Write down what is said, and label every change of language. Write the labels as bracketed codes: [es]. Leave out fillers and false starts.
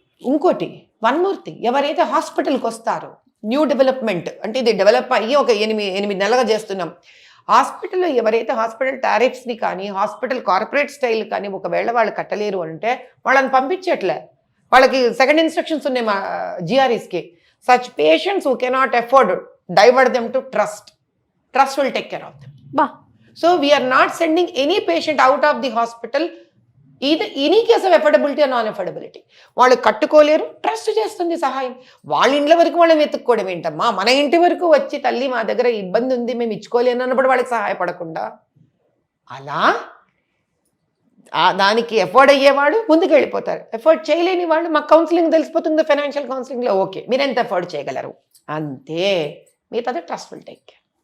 [te] ఇంకోటి [en] one more thing, [te] ఎవరైతే హాస్పిటల్కి వస్తారో న్యూ డెవలప్మెంట్ అంటే ఇది డెవలప్ అయ్యి ఒక 8 నెలలుగా చేస్తున్నాం. హాస్పిటల్లో ఎవరైతే హాస్పిటల్ టారిఫ్స్ని కానీ హాస్పిటల్ కార్పొరేట్ స్టైల్ కానీ ఒకవేళ వాళ్ళు కట్టలేరు అంటే వాళ్ళని పంపించట్లే. వాళ్ళకి సెకండ్ ఇన్స్ట్రక్షన్స్ ఉన్నాయి మా జిఆర్ఈస్కి. [en] Such patients who cannot afford divert them to trust. Trust will take care of them. So we are not sending any patient out of the hospital either any case of affordability or non-affordability. [te] వాళ్ళు కట్టుకోలేరు, trust చేస్తుంది సహాయం. వాళ్ళ ఇంట్ల వరకు వాళ్ళని వెతుక్కోవడం ఏంటమ్మా, మన ఇంటి వరకు వచ్చి తల్లి మా దగ్గర ఇబ్బంది ఉంది మేము ఇచ్చుకోలేను అన్నప్పుడు వాళ్ళకి సహాయపడకుండా అలా దానికి ఎఫోర్డ్ అయ్యేవాడు ముందుకు వెళ్ళిపోతారు. ఎఫోర్డ్ చేయలేని వాళ్ళు మాకు కౌన్సిలింగ్ తెలిసిపోతుంది, ఫైనాన్షియల్ కౌన్సిలింగ్లో ఓకే మీరు ఎంత ఎఫోర్డ్ చేయగలరు అంతే, మిగతాది [en] Trust will take care.